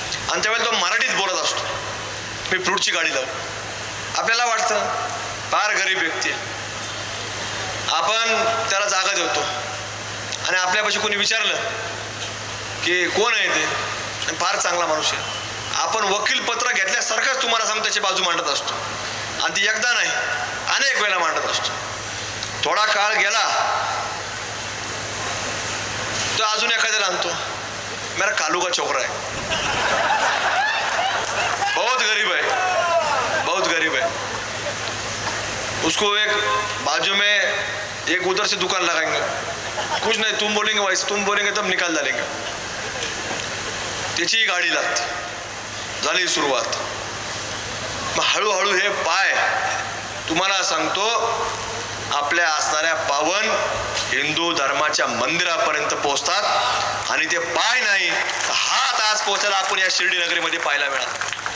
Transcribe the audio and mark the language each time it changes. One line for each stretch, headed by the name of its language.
Marathi: आणि त्यावेळेला तो मराठीत बोलत असतो, मी फ्रूटची गाडी लावू। आपल्याला वाटतं फार गरीब व्यक्ती आहे, आपण त्याला जागा देतो आणि आपल्यापाशी कोणी विचारलं की कोण आहे ते, फार चांगला माणूस आहे, आपण वकील पत्र घेतल्यासारखंच तुम्हाला सांगून त्याची बाजू मांडत असतो आणि ती एकदा नाही अनेक वेळेला मांडत असतो।
Hindi: थोडा काळ गेला तो अजून एखाद्याला आणतो, मेरा कालू का छोकरा है, बहुत गरीब है, बहुत गरीब है, उसको एक बाजू में एक उधर से दुकान लगाएंगे, कुछ नहीं तुम बोलेंगे वैसे, तुम बोलेंगे तब निकाल डालेंगे,
Marathi: त्याची गाडी लागते। झाली सुरुवात। मग हळूहळू हे पाय तुम्हाला सांगतो आपल्या असणाऱ्या पावन हिंदू धर्माच्या मंदिरापर्यंत पोहोचतात आणि ते पाय नाही हात आज पोहोचायला आपण या शिर्डी नगरीमध्ये पाहायला मिळाला।